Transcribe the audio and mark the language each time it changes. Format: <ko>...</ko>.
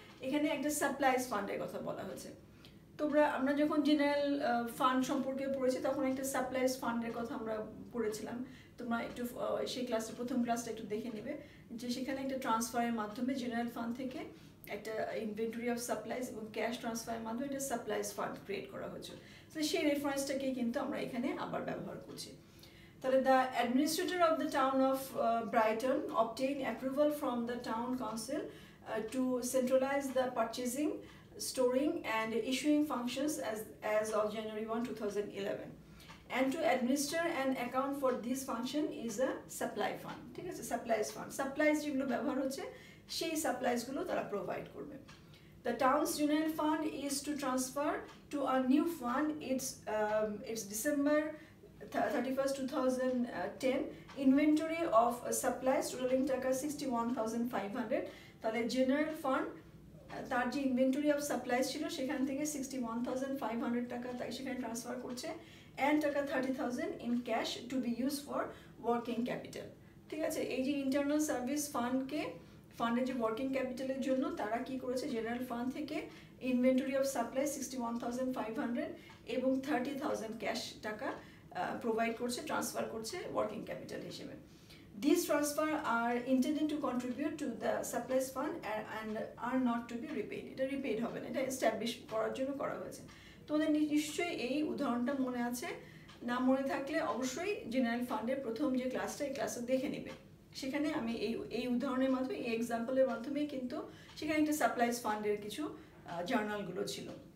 <bn>এখানে একটা সাপ্লাইজ ফান্ডের কথা বলা হয়েছে। আমরা যখন জেনারেল ফান্ড সম্পর্কে পড়েছি তখন একটা সাপ্লাইজ ফান্ডের কথা আমরা পড়েছিলাম। তোমরা একটু সেই প্রথম ক্লাসটা একটু দেখে নেবে যে সেখানে একটা ট্রান্সফারের মাধ্যমে জেনারেল ফান্ড থেকে একটা ইনভেন্টরি অফ সাপ্লাইজ এবং ক্যাশ ট্রান্সফারের মাধ্যমে একটা সাপ্লাইজ ফান্ড ক্রিয়েট করা হয়েছে। তো সেই রেফারেন্সটাকে কিন্তু আমরা এখানে আবার ব্যবহার করছি। তাহলে</bn> <en>the administrator of the town of Brighton obtain approval from the town council to centralize the purchasing, storing and issuing functions as of January 1, 2011, and to administer and account for this function is a supply fund,</en> <bn>ঠিক আছে,</bn> <en>supplies fund, supplies</en> <bn>যেগুলো ব্যবহার হচ্ছে সেই supplies গুলো তারা provide করবে।</bn> <en>The town's general fund is to transfer to a new fund its December 31st, 2010 inventory of supplies totaling</en> <bn>টাকা</bn> <en>61,500।</en> <bn>তাহলে জেনারেল ফান্ড তার যে ইনভেন্টরি অফ সাপ্লাইজ ছিল সেখান থেকে 61,500 টাকা তাই সেখানে ট্রান্সফার করছে,</bn> <en>and taka 30,000 in cash to be use for working capital,</en> <bn>ঠিক আছে। এই যে ইন্টারনাল সার্ভিস ফান্ডের যে ওয়ার্কিং ক্যাপিটালের জন্য তারা কি করেছে, জেনারেল ফান্ড থেকে ইনভেন্টরি অফ সাপ্লাই 61,500 এবং 30,000 ক্যাশ টাকা প্রোভাইড করছে, ট্রান্সফার করছে ওয়ার্কিং ক্যাপিটাল হিসেবে।</bn> <en>These transfer are intended to contribute to the supplies fund and are not to be repaid.</en> <bn>এটা রিপেড হবে না, এটা এস্টাবলিশ করার জন্য করা হয়েছে। তোমাদের নিশ্চয়ই এই উদাহরণটা মনে আছে, না মনে থাকলে অবশ্যই জেনারেল ফান্ডের প্রথম যে ক্লাসটা, এই ক্লাসটা দেখে নেবে। সেখানে আমি এই উদাহরণের মাধ্যমে, এই এক্সাম্পলের মাধ্যমে কিন্তু সেখানে একটা সাপ্লাইজ ফান্ডের কিছু জার্নালগুলো ছিল।</bn>